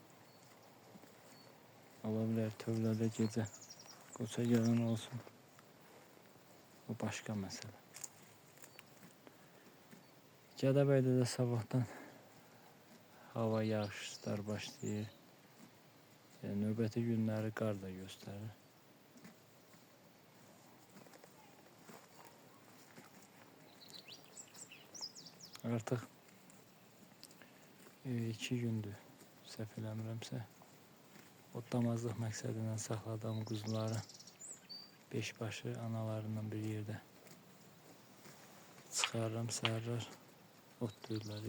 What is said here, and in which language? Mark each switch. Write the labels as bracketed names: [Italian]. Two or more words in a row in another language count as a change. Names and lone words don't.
[Turkish] Olabilir tövlede gece koça gelen olsun. O başka mesele. [Azerbaijani] Gədəbəydə de sabahtan hava yağışlar başlayır. Yani növbəti günləri qar da göstərir. Artıq 2 gündür səhv eləmirəmsə otlamazlıq məqsədilə saxladığım quzuları 5 başı analarından bir yerdə çıxarıram, səhərlər otlayırlar.